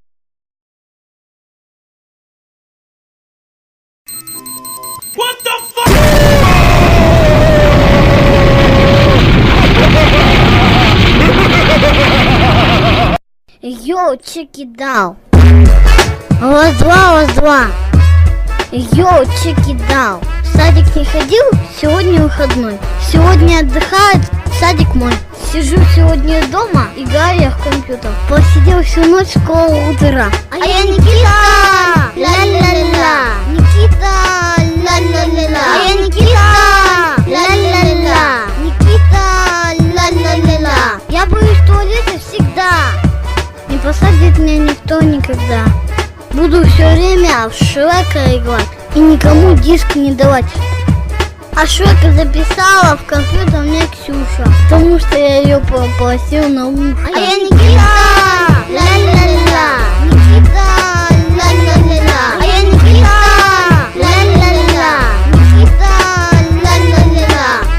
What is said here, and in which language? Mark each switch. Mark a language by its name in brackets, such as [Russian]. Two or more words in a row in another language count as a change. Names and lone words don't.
[English] Yo, check it out. [Russian] Раз-два. [English] Yo, check it out. [Russian] В садик не ходил, сегодня выходной. Сегодня отдыхает садик мой. Сижу сегодня дома, играю в компьютер. Посидел всю ночь, школа утра. А я Никита! Ла-ла-ла! Никита! Ла-ла-ла! А я Никита! Ла-ла-ла! Никита! Ла-ла-ла! Я боюсь туалета всегда. Не посадит меня никто никогда. Буду все время в Шрека играть и никому диск не давать. А Шрека записала в компьютер мне Ксюша, потому что я ее попросил на ухо. А я Никита! Ла-ла-ла! Никита! Ла-ла-ла! А я Никита! Ла-ла-ла! Никита! Ла-ла-ла!